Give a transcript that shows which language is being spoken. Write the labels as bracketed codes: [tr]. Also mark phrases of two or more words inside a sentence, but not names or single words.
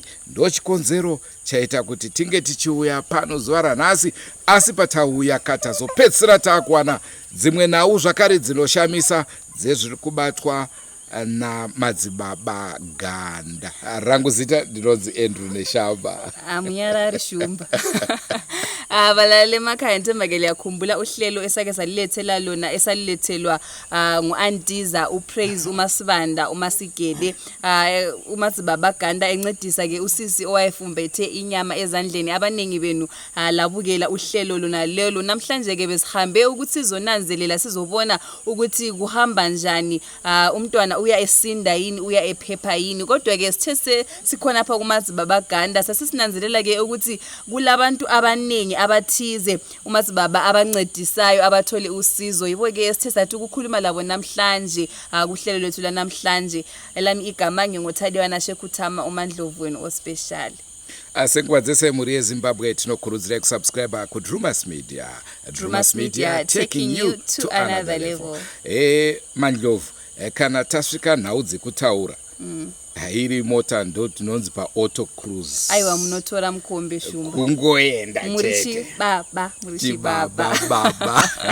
[sn] Ndochikonzero chaita kuti tinge tichiuya pano zuva ranhasi, asi patauya katazopedzisira takuwana dzimwe nhau zvakare dzinoshamisa dzezviri kubatwa namadzibaba ganda. Rangu zita ndinonzi Andrew Neshamba. Munyarari Shumba. [nd] Abalale makhaya ntemagele yakhumbula uhlelo esake salilethela lona esalilethelwa nguAndiza uPraise uMasibanda uMasigede umadzibaba ganda encedisa ke usisi owayefumbethe inyama ezandleni. Abanengi benu labukela uhlelo lona lelo. Namhlanje ke besihambe ukuthi sizonanzelela sizobona ukuthi kuhamba njani, umntwana uya esinda yini uya ephepha yini. Kodwa ke sithe sikhona apha kumadzibaba ganda sasisinanzelela ke ukuthi kulabantu abanengi abathize umadzibaba abancedisayo abathole usizo. Yibo ke sithe sathi ukukhuluma labo namhlanje kuhlelo lethu la namhlanje. Elami igama ngingothandwa Shekuthama uMandlovu wenu ospecial. [sn] Asenkwadzese muri yeZimbabwe tinokurudzira kusubscribe ku Drewmas Media. [en] Drewmas Media taking you to another level. [sn] Mandlovu, kana tasvika nhau dzekutaura. Hairi mota ndo tinonzi pa [en] auto cruise. [sn] Aiwa munotora mukombe Shumba. Kungoenda chete. Murichi baba.